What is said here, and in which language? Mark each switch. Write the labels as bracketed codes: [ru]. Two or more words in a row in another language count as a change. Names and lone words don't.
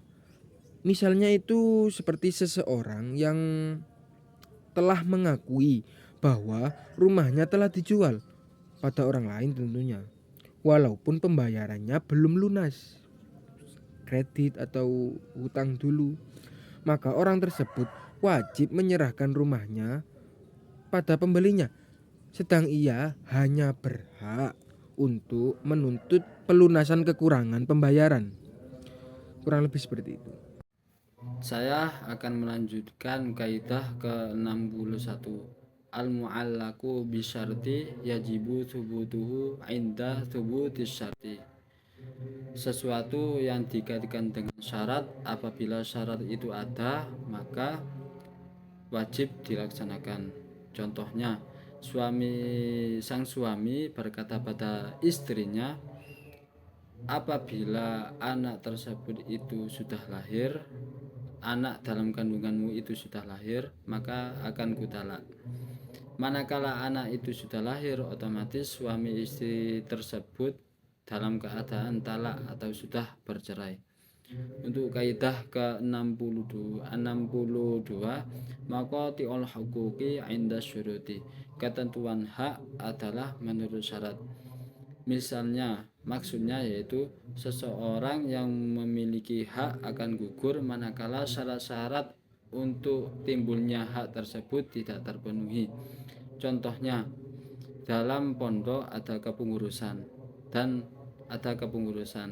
[id] Misalnya itu seperti seseorang yang telah mengakui bahwa rumahnya telah dijual pada orang lain tentunya, walaupun pembayarannya belum lunas, kredit atau hutang dulu, maka orang tersebut wajib menyerahkan rumahnya pada pembelinya, sedang ia hanya berhak untuk menuntut pelunasan kekurangan pembayaran. Kurang lebih seperti itu. Saya akan melanjutkan kaidah ke-61. [ar] المعلق بالشرط يجب ثبوته عند ثبوت الشرط. [id] Sesuatu yang dikaitkan dengan syarat, apabila syarat itu ada maka wajib dilaksanakan. Contohnya, sang suami berkata pada istrinya, apabila anak tersebut itu sudah lahir, anak dalam kandunganmu itu sudah lahir, maka akan kutalak. Manakala anak itu sudah lahir, otomatis suami istri tersebut dalam keadaan talak atau sudah bercerai. Untuk kaidah ke-62, maka [ar] طع الحقوق عند الشروط. [id] Ketentuan hak adalah menurut syarat. Misalnya, maksudnya yaitu seseorang yang memiliki hak akan gugur manakala syarat-syarat untuk timbulnya hak tersebut tidak terpenuhi. Contohnya, dalam pondok ada kepengurusan dan ada kepengurusan.